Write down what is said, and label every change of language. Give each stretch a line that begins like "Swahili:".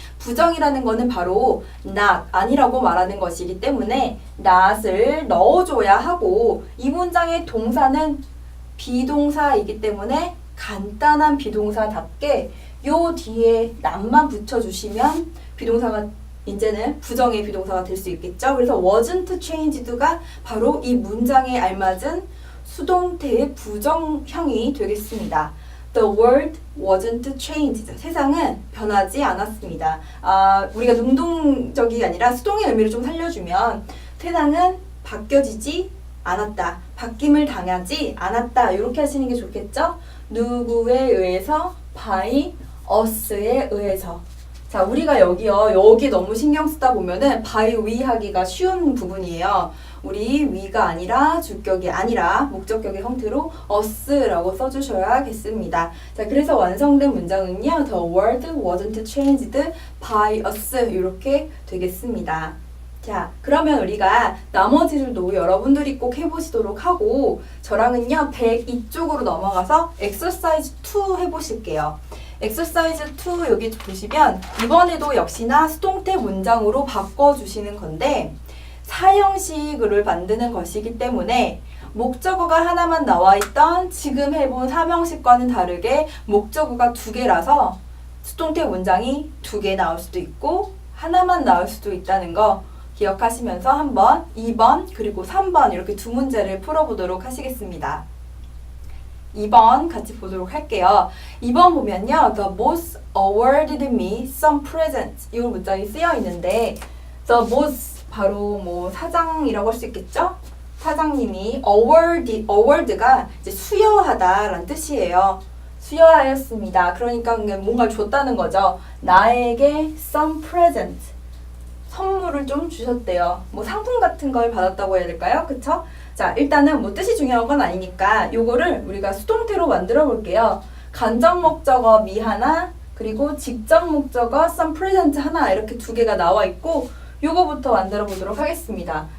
Korean: 부정이라는 거는 바로 not, 아니라고 말하는 것이기 때문에 not을 넣어줘야 하고 이 문장의 동사는 비동사이기 때문에 간단한 비동사답게 요 뒤에 not만 붙여주시면 비동사가 이제는 부정의 비동사가 될 수 있겠죠. 그래서 wasn't changed 가 바로 이 문장에 알맞은 수동태의 부정형이 되겠습니다.
English: The world wasn't changed.
Korean: 세상은 변하지 않았습니다. 우리가 능동적이 아니라 수동의 의미를 좀 살려주면 세상은 바뀌어지지 않았다. 바뀜을 당하지 않았다. 이렇게 하시는 게 좋겠죠? 누구에 의해서? by us 에 의해서. 자, 우리가 여기 너무 신경 쓰다 보면은 by we 하기가 쉬운 부분이에요. 우리 we가 아니라 주격이 아니라 목적격의 형태로 us라고 써주셔야겠습니다. 자, 그래서 완성된 문장은요.
English: The world wasn't changed by us 이렇게 되겠습니다.
Korean: 자, 그러면 우리가 나머지들도 여러분들이 꼭 해보시도록 하고 저랑은요 102쪽으로 넘어가서 exercise 2 해보실게요. exercise 2 여기 보시면 이번에도 역시나 수동태 문장으로 바꿔주시는 건데 사형식을 만드는 것이기 때문에 목적어가 하나만 나와있던 지금 해본 사명식과는 다르게 목적어가 2개라서 수동태 문장이 2개 나올 수도 있고 하나만 나올 수도 있다는 거 기억하시면서 한번 2번 그리고 3번 이렇게 두 문제를 풀어보도록 하시겠습니다. 2번 같이 보도록 할게요. 2번 보면요.
English: The boss awarded me some presents.
Korean: 이 문장이 쓰여 있는데 The boss 바로 뭐 사장이라고 할 수 있겠죠? 사장님이 award가 이제 수여하다라는 뜻이에요. 수여하였습니다. 그러니까 뭔가 줬다는 거죠. 나에게 some present. 선물을 좀 주셨대요. 뭐 상품 같은 걸 받았다고 해야 될까요? 그쵸? 자, 일단은 뭐 뜻이 중요한 건 아니니까 요거를 우리가 수동태로 만들어 볼게요. 간접 목적어 me 하나, 그리고 직접 목적어 some present 하나 이렇게 두 개가 나와 있고 요거부터 만들어 보도록 하겠습니다.